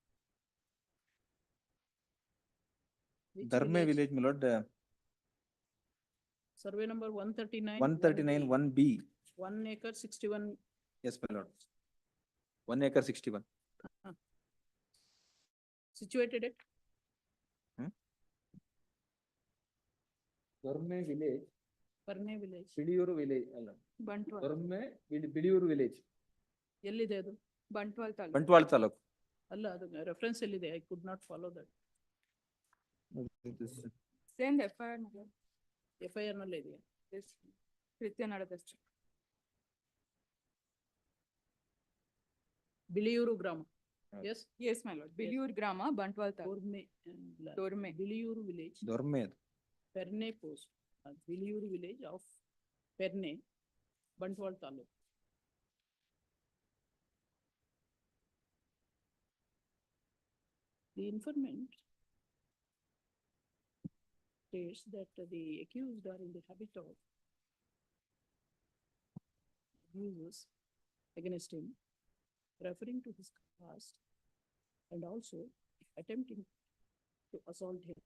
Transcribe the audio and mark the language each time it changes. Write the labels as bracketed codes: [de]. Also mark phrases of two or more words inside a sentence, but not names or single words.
[en] Which Dharme village, my lord, Survey number 139. 139 1B. 1 acre 61. Yes, my lord. 1 acre 61. Situated at? Dharme village. Parne village. Bidiyuru village. Bantwal. Dharme Bidiyuru village. [kn] ಎಲ್ಲಿದೆ ಅದು? [en] Bantwal taluk. Bantwal taluk. [kn] ಅಲ್ಲ ಅದು ರೆಫರೆನ್ಸ್ ಎಲ್ಲಿದೆ? [en] I could not follow that. Send FIR. [kn] FIR ನಲ್ಲೇ ಇದೆಯಾ? Yes. ಕೃತ್ಯ ನಡೆದಷ್ಟು. ಬಿಳಿಯೂರು ಗ್ರಾಮ. [en] Yes? Yes, my lord. Biliyur Grama, Bantwal taluk. Dorme. ಬಿಳಿಯೂರು village. Dorme. Perne post. Biliyuru village of Perne, Bantwal Taluk. The informant states that the accused are in the habit of abuses against him, referring to his caste and also attempting to assault him.